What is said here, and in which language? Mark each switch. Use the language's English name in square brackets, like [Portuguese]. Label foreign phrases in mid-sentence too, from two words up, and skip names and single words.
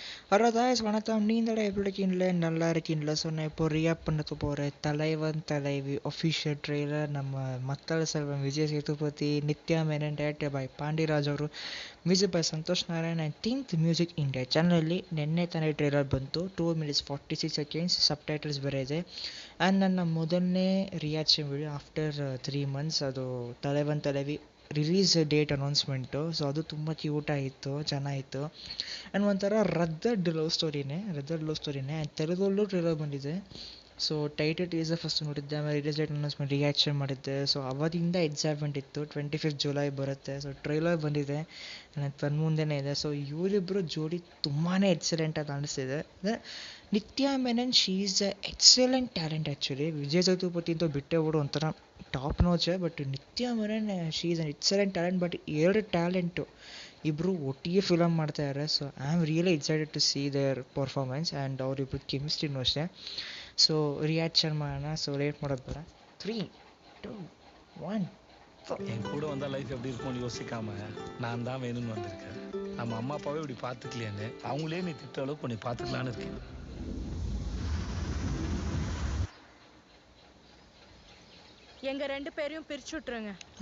[English] Hello guys [Tamil] வணக்கம். நீங்களே எப்படி இருக்கீங்களே? நல்லா இருக்கீங்களா? ஸோ நான் இப்போ ரியாக்ட் பண்ணக்கு போகிறேன் தலைவன் தலைவி [English] official trailer. [Tamil] நம்ம மக்கள் செல்வன் விஜய் சேதுபதி, நித்யா மேனன், [English] Directed by [Kannada] ಪಾಂಡಿರಾಜ್ ಅವರು, [English] music by [Kannada] ಸಂತೋಷ್ ನಾರಾಯಣ್ ಆ್ಯಂಡ್ ಥಿಂಕ್ ಮ್ಯೂಸಿಕ್ ಇಂಡಿಯಾ ಚಾನಲಲ್ಲಿ ನಿನ್ನೆ ತಾನೇ ಟ್ರೇಲರ್ ಬಂತು. 2 minutes 46 seconds [English] sub titles [Kannada] ಬೇರೆ ಇದೆ. ಆ್ಯಂಡ್ ನನ್ನ ಮೊದಲನೇ [English] reaction video after 3 months [Kannada] ಅದು தலைவன் தலைவி [English] release date announcement. [Kannada] ಸೊ ಅದು ತುಂಬ ಕ್ಯೂಟಾಗಿತ್ತು, ಚೆನ್ನಾಗಿತ್ತು. ಆ್ಯಂಡ್ ಒಂಥರ [English] rugged love story [Kannada] ಆ್ಯಂಡ್ ತೆಲುಗಲ್ಲೂ ಟ್ರೇಲರ್ ಬಂದಿದೆ. ಸೊ [English] title teaser first [Kannada] ನೋಡಿದ್ದೆ, ಆಮೇಲೆ [English] release date announcement reaction [Kannada] ಮಾಡಿದ್ದೆ. ಸೊ ಅವತ್ತಿಂದ ಎಕ್ಸೈಟ್ಮೆಂಟ್ ಇತ್ತು. 25th July ಬರುತ್ತೆ. ಸೊ ಟ್ರೈಲರ್ ಬಂದಿದೆ, ನನ್ನ ತನ್ನ ಮುಂದೆನೇ ಇದೆ. ಸೊ ಇವರಿಬ್ಬರು ಜೋಡಿ ತುಂಬಾ ಎಕ್ಸಲೆಂಟ್ ಆಗಿ ಕಾಣಿಸ್ತಿದೆ. [English] Nithya Menen she is a excellent talent actually. [Kannada] ವಿಜಯ್ ಸೇತುಪತಿ ಅಂತೂ ಬಿಟ್ಟೇ ಬಿಡು, ಒಂಥರ [English] top notch. But Nithya Menen she is an excellent talent. [Kannada] ಬಟ್ ಎರಡು ಟ್ಯಾಲೆಂಟು ಇಬ್ಬರು ಒಟ್ಟಿಗೆ ಫಿಲಮ್ ಮಾಡ್ತಾಯಿದ್ದಾರೆ. [English] So I am really excited to see their performance and [Kannada] ಅವರಿಬ್ಬರು ಕೆಮಿಸ್ಟ್ರಿನೂ ಅಷ್ಟೇ. [English] So reaction [Kannada] ಮಾಡೋಣ. [English] So late [Kannada] ಮಾಡೋದು ಬೇಡ. 3, 2, 1. [Tamil] என் கூட வந்தால் லைஃப் எப்படி இருக்கும்னு யோசிக்காம நான் தான் வேணும்னு வந்திருக்கேன். நம்ம அம்மா அப்பாவே இப்படி பார்த்துக்கலையான்னு அவங்களே நீ திட்ட அளவுக்கு கொஞ்சம் பார்த்துக்கலான்னு இருக்கேன். எங்க 2 பேரையும் பிரிச்சு விட்டுருங்க.